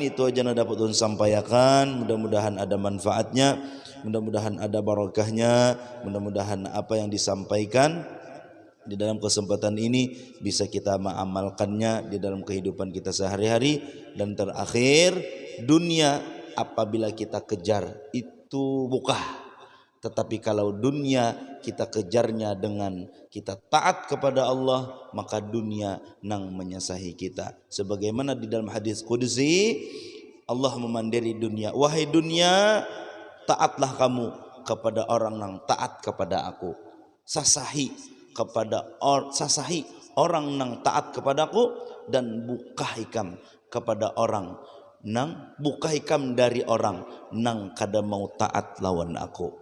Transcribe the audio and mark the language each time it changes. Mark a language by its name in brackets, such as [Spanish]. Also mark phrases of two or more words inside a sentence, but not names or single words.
[Indonesian] Itu aja yang dapat ulun sampaikan. Mudah-mudahan ada manfaatnya, mudah-mudahan ada barakahnya, mudah-mudahan apa yang disampaikan di dalam kesempatan ini bisa kita mengamalkannya di dalam kehidupan kita sehari-hari. Dan terakhir, dunia apabila kita kejar itu buka. Tetapi kalau dunia kita kejarnya dengan kita taat kepada Allah, maka dunia nang menyasahi kita. Sebagaimana di dalam hadis qudsi, Allah memandiri dunia, wahai dunia, taatlah kamu kepada orang nang taat kepada aku. [Banjar] Sasahi orang nang taat kepadaku, dan buka hikam kepada orang nang buka hikam dari orang nang kada mau taat lawan aku.